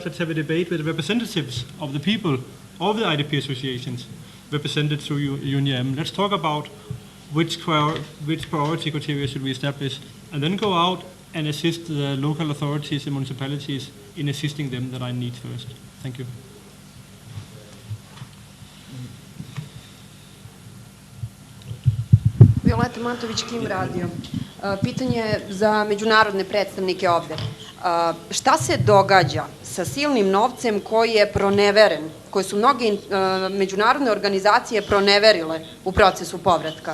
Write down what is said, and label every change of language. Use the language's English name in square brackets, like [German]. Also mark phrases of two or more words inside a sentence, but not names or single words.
[English] Let's have a debate with the representatives of the people, of the IDP associations, represented through UNIM. Let's talk about which priority criteria should we establish, and then go out and assist the local authorities and municipalities in assisting them that I need first. Thank you. [Serbian] Violeta Matović, Kim radio. Pitanje za međunarodne predstavnike ovde. Šta se događa sa silnim novcem koji je proneveren, koje su mnoge međunarodne organizacije proneverile u procesu povratka?